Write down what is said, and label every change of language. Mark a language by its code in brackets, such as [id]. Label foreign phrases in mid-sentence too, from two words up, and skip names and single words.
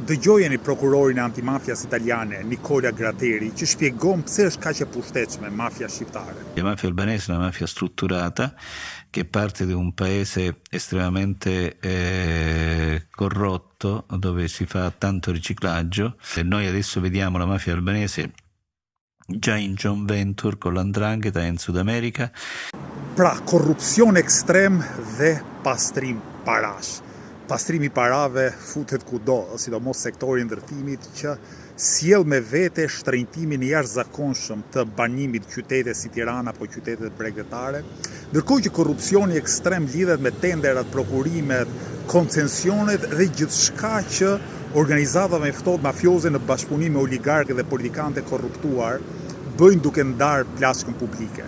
[sq] dëgjojeni prokurorin e antimafjas italiane, Nicola Gratteri, që shpjegon pse është kaq e pushtetshme mafia shqiptare. [it] La mafia albanese è una mafia strutturata che parte di un paese estremamente corrotto, dove si fa tanto riciclaggio. E noi adesso vediamo la mafia albanese già in [en] joint venture [it] con l''ndrangheta in Sud America. [sq] Pra, korrupsion ekstrem dhe pastrim parash. Pastrimi parave futet kudo, sidomos sektori i ndërtimit që sjell me vete shtrenjtimin e jashtëzakonshëm të banimit qytete si Tirana apo qytetet bregdetare, ndërkohë që korrupsioni ekstrem lidhet me tenderat, prokurimet, koncesionet dhe gjithçka që organizata me ftohtë mafioze në bashkëpunim me oligarkë dhe politikantë korruptuar bëjnë duke ndarë plaçkën publike.